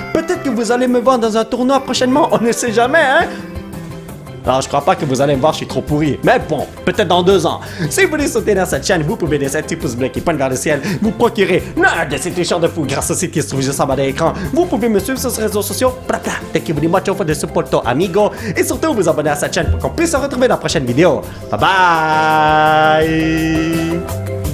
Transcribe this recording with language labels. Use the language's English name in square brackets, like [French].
[French] Peut-être que vous allez me voir dans un tournoi prochainement, on ne sait jamais, hein? Alors, je crois pas que vous allez me voir, je suis trop pourri. Mais bon, peut-être dans 2 ans. Si vous voulez sauter dans cette chaîne, vous pouvez laisser un petit pouce bleu qui pointe vers le ciel. Vous procurer l'un de ces t-shirts de fou grâce au site qui se trouve juste en bas de l'écran. Vous pouvez me suivre sur les réseaux sociaux. [English] Thank you very much for the support, amigo. [French] Et surtout, vous abonner à cette chaîne pour qu'on puisse se retrouver dans la prochaine vidéo. Bye bye!